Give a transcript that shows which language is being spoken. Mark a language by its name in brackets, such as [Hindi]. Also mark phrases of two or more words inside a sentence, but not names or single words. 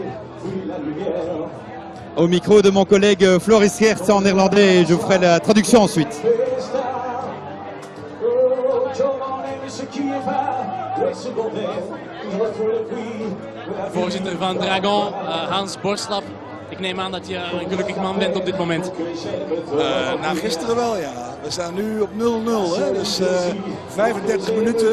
[French] au micro de mon collègue Floris Geerts en néerlandais et je vous ferai la traduction ensuite. [Dutch] Voorzitter van Dragon, Hans Borslap. Ik neem aan dat je een gelukkig man bent op dit moment. Na gisteren wel, ja. We staan nu op 0-0, dus 35 minuten.